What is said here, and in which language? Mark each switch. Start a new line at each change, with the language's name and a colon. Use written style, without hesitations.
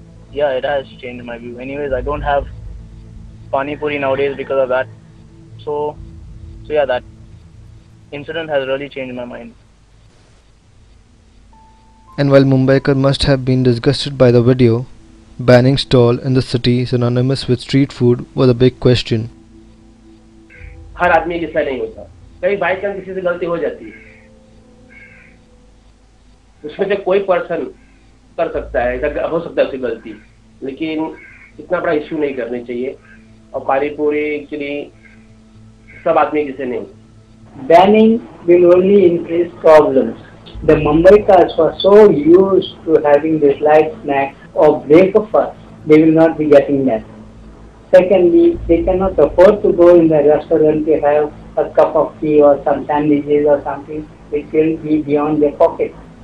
English: Yeah, it has changed my view. Anyways, I don't have Pani Puri nowadays because of that. So yeah, that incident has really changed my mind. And while Mumbaikar must have been disgusted by the video, banning stall in the city synonymous with street food was a big question.
Hindi: हर आदमी जैसा नहीं होता, कहीं by chance किसी से गलती हो जाती है, उसमें से कोई पर्सन कर सकता है, हो सकता है उसकी गलती, लेकिन इतना बड़ा इश्यू नहीं करनी चाहिए. और पानी पूरी एक्चुअली सब आदमी जैसे नहीं.
English: Banning will only increase problems. The Mumbaikas were so used to having this light snack or breakfast, they will not be getting that. Secondly, they cannot afford to go in the restaurant to have a cup of tea or some sandwiches or something which will be beyond their pocket.